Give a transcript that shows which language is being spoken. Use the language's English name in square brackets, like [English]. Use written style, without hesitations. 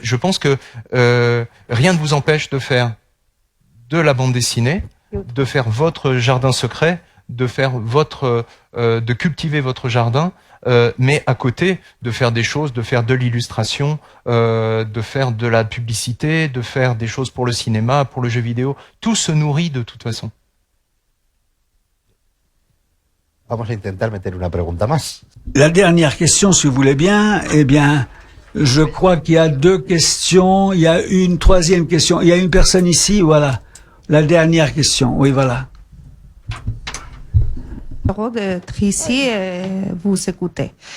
[French] Je pense que rien ne vous empêche de faire de la bande dessinée, de faire votre jardin secret, de faire de cultiver votre jardin, mais à côté de faire des choses, de faire de l'illustration, de faire de la publicité, de faire des choses pour le cinéma, pour le jeu vidéo. Tout se nourrit de toute façon. [Spanish] Vamos a intentar meter una pregunta más. [French] La dernière question, si vous voulez bien, eh bien, je crois qu'il y a 2 questions, il y a une 3e question. Il y a une personne ici, voilà. La dernière question, oui, voilà. De Tracy, vous écoutez.